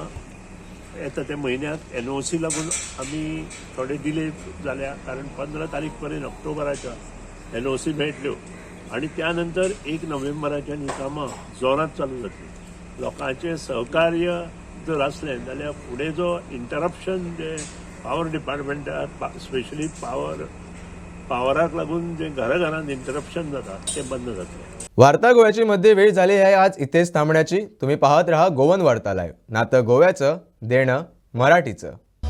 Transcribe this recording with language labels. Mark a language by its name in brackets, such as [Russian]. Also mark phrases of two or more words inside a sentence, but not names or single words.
[Konkani] येता त्या म्हयन्यात NOC लागून आमी थोडे डिले जाल्या कारण 15 तारीख पर्यंत ऑक्टोबराच्या NOC मेळटल्यो आनी त्या नंतर 1 नोव्हेंबराच्यान ही कामां जोरात चालू जातली. लोकांचें सहकार्य जर असलें जाल्यार फुडें जो इंटरप्शन जे पावर डिपार्टमेंटाक स्पेशली पावराक लागून जे घराघरांत इंटरप्शन जाता ते बंद जातले. [Marathi] वार्ता गोव्याची मध्ये वेळ झाली आहे आज इथेच थांबण्याची. तुम्ही पाहत रहा गोवन वार्ता लाईव्ह. नातं गोव्याचं, देणं मराठीचं.